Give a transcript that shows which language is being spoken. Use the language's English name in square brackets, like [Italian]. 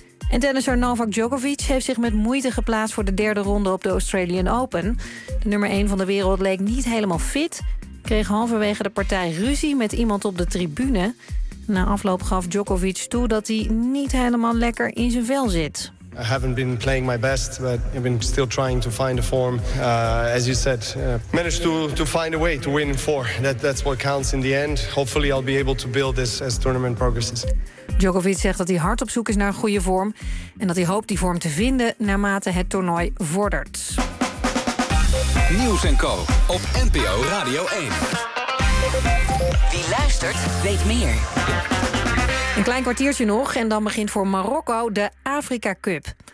[Dutch] En tennisser Novak Djokovic heeft zich met moeite geplaatst voor de 3e ronde op de Australian Open. De nummer 1 van de wereld leek niet helemaal fit. Kreeg halverwege de partij ruzie met iemand op de tribune. Na afloop gaf Djokovic toe dat hij niet helemaal lekker in zijn vel zit. [English] I haven't been playing my best, but I've been still trying to find a form. As you said, managed to find a way to win 4. That's what counts in the end. Hopefully I'll be able to build this as tournament progresses. [Dutch] Djokovic zegt dat hij hard op zoek is naar een goede vorm en dat hij hoopt die vorm te vinden naarmate het toernooi vordert. Nieuws en Co op NPO Radio 1. Wie luistert, weet meer. Een klein kwartiertje nog en dan begint voor Marokko de Afrika Cup.